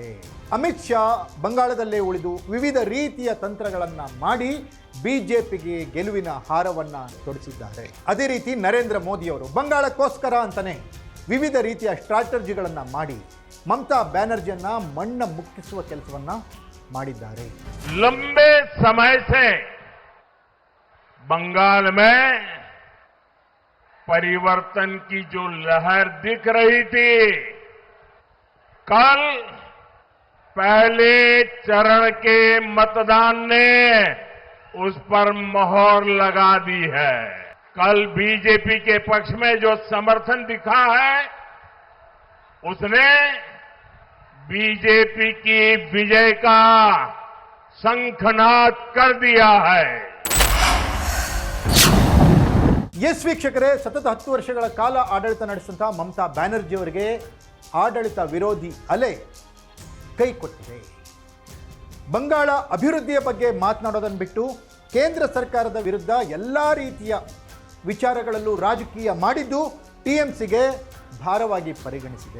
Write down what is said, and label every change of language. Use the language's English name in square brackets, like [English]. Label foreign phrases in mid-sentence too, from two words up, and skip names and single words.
[Kannada] ಅಮಿತ್ ಶಾ ಬಂಗಾಳದಲ್ಲೇ ಉಳಿದು ವಿವಿಧ ರೀತಿಯ ತಂತ್ರಗಳನ್ನು ಮಾಡಿ BJPಗೆ ಗೆಲುವಿನ ಹಾರವನ್ನು ತೊಡಿಸಿದ್ದಾರೆ. ಅದೇ ರೀತಿ ನರೇಂದ್ರ ಮೋದಿಯವರು ಬಂಗಾಳಕ್ಕೋಸ್ಕರ ಅಂತಾನೆ ವಿವಿಧ ರೀತಿಯ ಸ್ಟ್ರಾಟಜಿಗಳನ್ನು ಮಾಡಿ ಮಮತಾ ಬ್ಯಾನರ್ಜಿಯನ್ನ ಮಣ್ಣ ಮುಕ್ಕಿಸುವ ಕೆಲಸವನ್ನ ಮಾಡಿದ್ದಾರೆ. [Hindi] लंबे समय से बंगाल में परिवर्तन की जो लहर दिख रही थी, कल पहले चरण के मतदान ने उस पर मोहर लगा दी है. कल बीजेपी के पक्ष में जो समर्थन दिखा है, उसने बीजेपी की विजय का शंखनाद कर दिया है. [Kannada] ಎಸ್ ವೀಕ್ಷಕರೇ, ಸತತ 10 ವರ್ಷಗಳ ಕಾಲ ಆಡಳಿತ ನಡೆಸಿದಂತಹ ಮಮತಾ ಬ್ಯಾನರ್ಜಿ ಅವರಿಗೆ ಆಡಳಿತ ವಿರೋಧಿ ಅಲೆ ಕೈ ಕೊಟ್ಟಿದೆ. ಬಂಗಾಳ ಅಭಿವೃದ್ಧಿಯ ಬಗ್ಗೆ ಮಾತನಾಡೋದನ್ನು ಬಿಟ್ಟು ಕೇಂದ್ರ ಸರ್ಕಾರದ ವಿರುದ್ಧ ಎಲ್ಲ ರೀತಿಯ ವಿಚಾರಗಳಲ್ಲೂ ರಾಜಕೀಯ ಮಾಡಿದ್ದು TMCಗೆ ಭಾರವಾಗಿ ಪರಿಗಣಿಸಿದೆ.